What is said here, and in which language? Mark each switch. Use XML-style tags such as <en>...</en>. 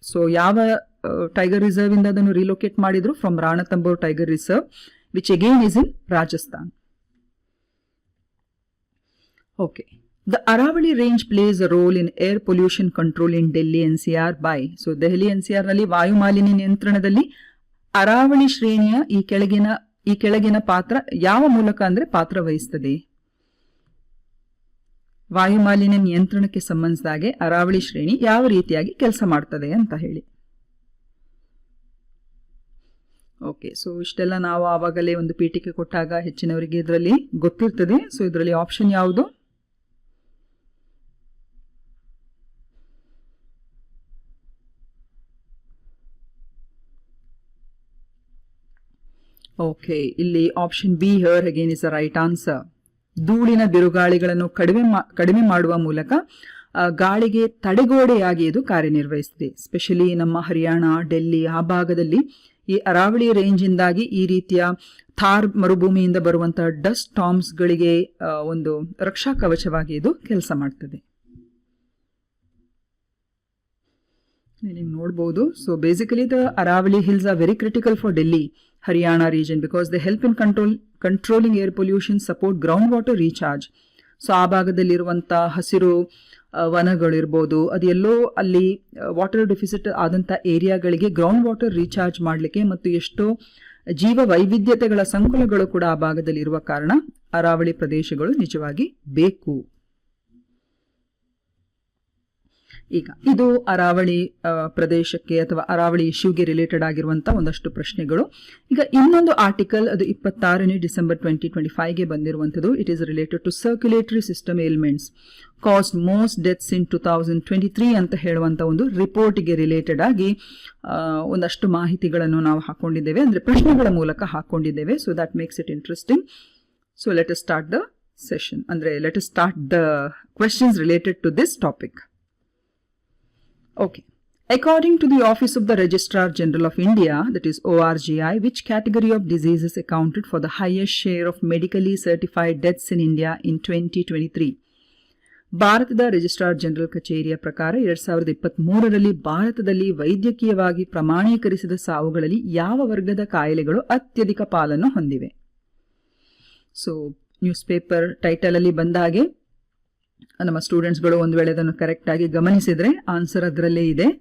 <kn>So ಯಾವ tiger reserve ಇಂದ ಅದನ್ನು ರಿಲೊಕೇಟ್ ಮಾಡಿದ್ರು?</kn> <en>From Ranthambore tiger reserve, which again is in Rajasthan. Okay. The Aravali range plays a role in air pollution control in Delhi NCR by.</en> <kn>So Delhi NCR ನಲ್ಲಿ ವಾಯು ಮಾಲಿನ್ಯ ನಿಯಂತ್ರಣದಲ್ಲಿ ಅರಾವಳಿ ಶ್ರೇಣಿಯ ಈ ಕೆಳಗಿನ ಪಾತ್ರ ಯಾವ ಮೂಲಕ ಅಂದ್ರೆ ಪಾತ್ರ ವಹಿಸ್ತದೆ? ವಾಯು ಮಾಲಿನ್ಯ ನಿಯಂತ್ರಣಕ್ಕೆ ಸಂಬಂಧಿಸಿದಾಗೆ ಅರಾವಳಿ ಶ್ರೇಣಿ ಯಾವ ರೀತಿಯಾಗಿ ಕೆಲಸ ಮಾಡ್ತದೆ ಅಂತ ಹೇಳಿ. ಓಕೆ, ಸೊ ಇಷ್ಟೆಲ್ಲ ನಾವು ಆವಾಗಲೇ ಒಂದು ಪೀಠಿಕೆ ಕೊಟ್ಟಾಗ ಹೆಚ್ಚಿನವರಿಗೆ ಇದರಲ್ಲಿ ಗೊತ್ತಿರ್ತದೆ. ಸೊ ಇದರಲ್ಲಿ ಆಪ್ಷನ್ ಯಾವುದು? ಓಕೆ, ಇಲ್ಲಿ option be</kn> <en>Here again is the right answer.</en> <kn>ಧೂಳಿನ ಬಿರುಗಾಳಿಗಳನ್ನು ಕಡಿಮೆ ಮಾಡುವ ಮೂಲಕ ಗಾಳಿಗೆ ತಡೆಗೋಡೆಯಾಗಿ ಇದು ಕಾರ್ಯನಿರ್ವಹಿಸಿದೆ. ಸ್ಪೆಷಲಿ ನಮ್ಮ ಹರಿಯಾಣ, ಡೆಲ್ಲಿ ಆ ಭಾಗದಲ್ಲಿ ಈ ಅರಾವಳಿ ರೇಂಜ್ ಇಂದಾಗಿ ಈ ರೀತಿಯ ಥಾರ್ ಮರುಭೂಮಿಯಿಂದ ಬರುವಂತಹ ಡಸ್ಟ್ ಸ್ಟಾರ್ಮ್ಸ್ಗಳಿಗೆ ಒಂದು ರಕ್ಷಾ ಕವಚವಾಗಿ ಇದು ಕೆಲಸ ಮಾಡ್ತದೆ. ನೀವು ನೋಡಬಹುದು.</kn> <en>So basically the Aravali hills are very critical for Delhi, Haryana region because they help in controlling air pollution, support groundwater recharge.</en> <kn>So ಆ ಭಾಗದಲ್ಲಿರುವಂಥ ಹಸಿರು ವನಗಳಿರ್ಬೋದು, ಅದೆಲ್ಲೋ ಅಲ್ಲಿ ವಾಟರ್ ಡೆಫಿಸಿಟ್ ಆದಂಥ ಏರಿಯಾಗಳಿಗೆ ಗ್ರೌಂಡ್ ವಾಟರ್ ರೀಚಾರ್ಜ್ ಮಾಡಲಿಕ್ಕೆ ಮತ್ತು ಎಷ್ಟೋ ಜೀವ ವೈವಿಧ್ಯತೆಗಳ ಸಂಕುಲಗಳು ಕೂಡ ಆ ಭಾಗದಲ್ಲಿ ಇರುವ ಕಾರಣ ಅರಾವಳಿ ಪ್ರದೇಶಗಳು ನಿಜವಾಗಿ ಬೇಕು. ಈಗ ಇದು ಅರಾವಳಿ ಪ್ರದೇಶಕ್ಕೆ ಅಥವಾ ಅರಾವಳಿ ಇಶ್ಯೂಗೆ ರಿಲೇಟೆಡ್ ಆಗಿರುವಂಥ ಒಂದಷ್ಟು ಪ್ರಶ್ನೆಗಳು. ಈಗ ಇನ್ನೊಂದು ಆರ್ಟಿಕಲ್, ಅದು 26ನೇ ಡಿಸೆಂಬರ್ 2025ಗೆ ಬಂದಿರುವಂಥದ್ದು.</kn> <en>it is related to circulatory system ailments caused most deaths in 2023</en> <kn>ಅಂತ ಹೇಳುವಂಥ ಒಂದು ರಿಪೋರ್ಟ್ಗೆ ರಿಲೇಟೆಡ್ ಆಗಿ ಒಂದಷ್ಟು ಮಾಹಿತಿಗಳನ್ನು ನಾವು ಹಾಕೊಂಡಿದ್ದೇವೆ, ಅಂದರೆ ಪ್ರಶ್ನೆಗಳ ಮೂಲಕ ಹಾಕೊಂಡಿದ್ದೇವೆ.</kn> <en>So that makes it interesting. So let us start the session, ಅಂದರೆ let us start the questions related to this topic. Okay. According to the Office of the Registrar General of India, that is ORGI, which category of diseases accounted for the highest share of medically certified deaths in India in 2023?</en> <kn>ಭಾರತದ registrar general ಕಚೇರಿಯ ಪ್ರಕಾರ 2023ರಲ್ಲಿ ಭಾರತದಲ್ಲಿ ವೈದ್ಯಕೀಯವಾಗಿ ಪ್ರಮಾಣೀಕರಿಸಿದ ಸಾವುಗಳಲ್ಲಿ ಯಾವ ವರ್ಗದ ಕಾಯಿಲೆಗಳು ಅತ್ಯಧಿಕ ಪಾಲನ್ನು ಹೊಂದಿವೆ? ಸೊ ನ್ಯೂಸ್ ಪೇಪರ್ ಟೈಟಲ್ ಅಲ್ಲಿ ಬಂದ ಹಾಗೆ ನಮ್ಮ ಸ್ಟೂಡೆಂಟ್ಸ್ಗಳು ಒಂದು ವೇಳೆ ಅದನ್ನು ಕರೆಕ್ಟ್ ಆಗಿ ಗಮನಿಸಿದ್ರೆ ಆನ್ಸರ್ ಅದರಲ್ಲೇ ಇದೆ.</kn>